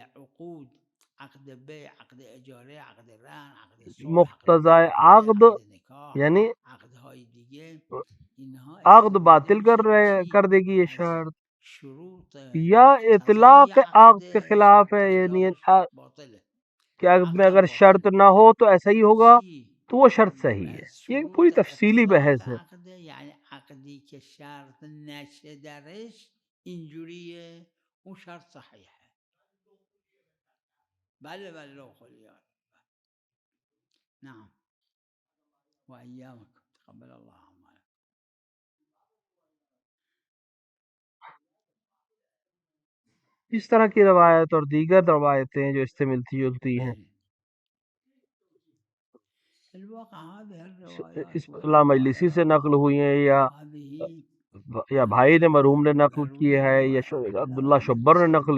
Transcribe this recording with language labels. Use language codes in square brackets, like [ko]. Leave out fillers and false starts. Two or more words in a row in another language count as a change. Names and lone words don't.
[ur] مقتضا عقد یعنی عقد باطل کر دے گی یہ شرط، یا اطلاق عقد کے خلاف ہے، یعنی کہ عقد میں اگر شرط نہ ہو تو ایسا ہی ہوگا تو وہ شرط صحیح ہے. یہ پوری تفصیلی بحث ہے. [fa] یعنی عقدی که شرط نشه درش اینجوریه اون شرط [ur] صحیح ہے. [fa] بله بله لو خلیان. [ar] نعم و ایامکم تقبل الله اعمالکم. [ur] اس طرح کی روایت اور دیگر روایتیں جو اس سے ملتی جلتی ہیں، اس علامہ مجلسی سے نقل ہوئی ہیں یا بھائی نے مرحوم نے نقل کی ہے یا عبداللہ شبر نے نقل.